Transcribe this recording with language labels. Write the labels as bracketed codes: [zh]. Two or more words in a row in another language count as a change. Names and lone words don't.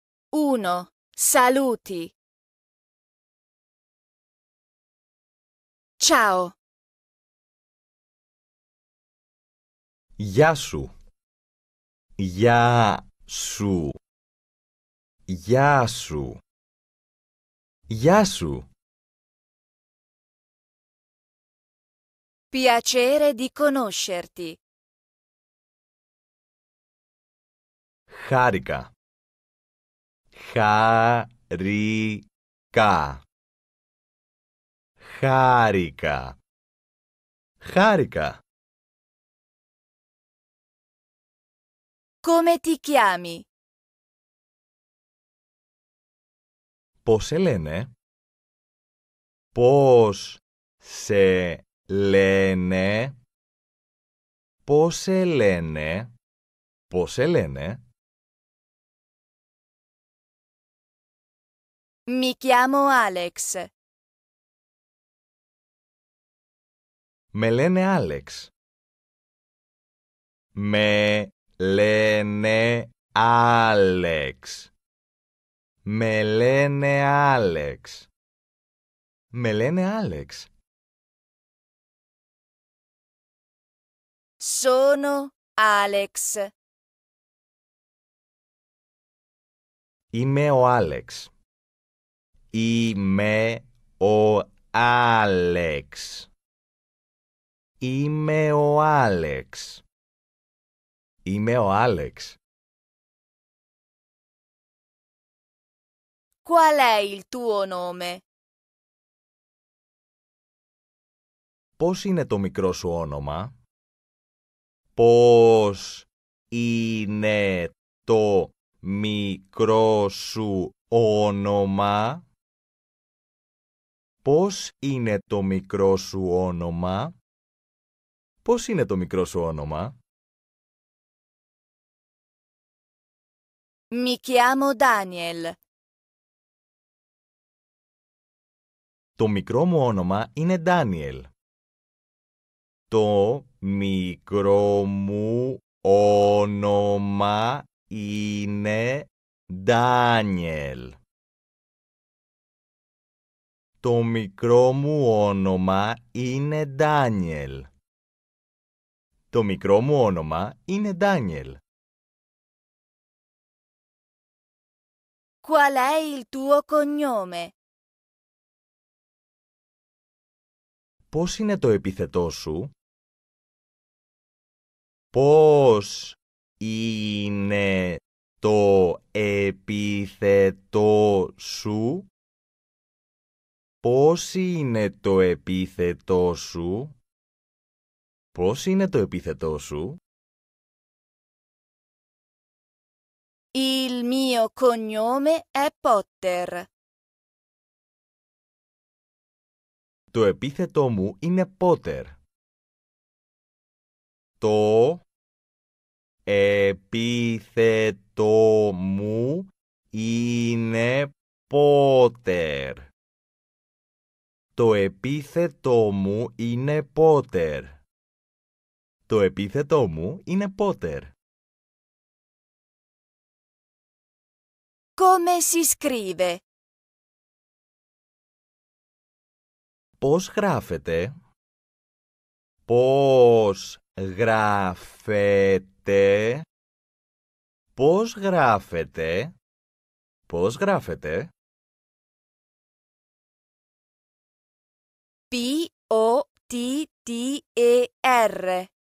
[it] 1. Saluti. Ciao. [el] Γεια σου. Γεια σου. Γεια σου. Γεια σου. [it] Piacere di conoscerti. [el] Χάρηκα. Χάρηκα. Χάρηκα. Χάρηκα. [it] Come ti chiami? [el] Πώς σε λένε? Πώς σε λένε? Πώς σε λένε? Πώς σε λένε? [it] Mi chiamo Alex. [el] Με λένε Άλεξ. Με λένε Άλεξ. Με λένε Άλεξ. Με λένε Άλεξ. [it] Sono Alex. [el] Είμαι ο Άλεξ. Είμαι ο Άλεξ. Είμαι ο Άλεξ. Είμαι ο Άλεξ. [it] Qual è il tuo nome? [el] Πώς είναι το μικρό σου όνομα? Πώς είναι το μικρό σου όνομα? Πώς είναι το μικρό σου όνομα? Πώς είναι το μικρό σου όνομα? [it] Mi chiamo Daniel. [el] Το μικρό μου όνομα είναι Ντάνιελ. Το μικρό μου όνομα είναι Ντάνιελ. Το μικρό μου όνομα είναι Ντάνιελ. Το μικρό μου όνομα είναι Ντάνιελ. [it] Qual è il tuo cognome? [el] Πώς είναι το επίθετό σου? Πώς είναι το επίθετό σου? Πώς είναι το επίθετό σου? Πώς είναι το επίθετό σου? [it] Il mio cognome è Potter. [el] Το επίθετό μου είναι Πότερ. Το επίθετό μου είναι Πότερ. Το επίθετό μου είναι Πότερ. Το επίθετό μου είναι Πότερ. [it] Come si scrive? [el] Πώς γράφετε? Πώς γράφετε? Πώς γράφετε? Πώς γράφετε? P-O-T-T-E-R.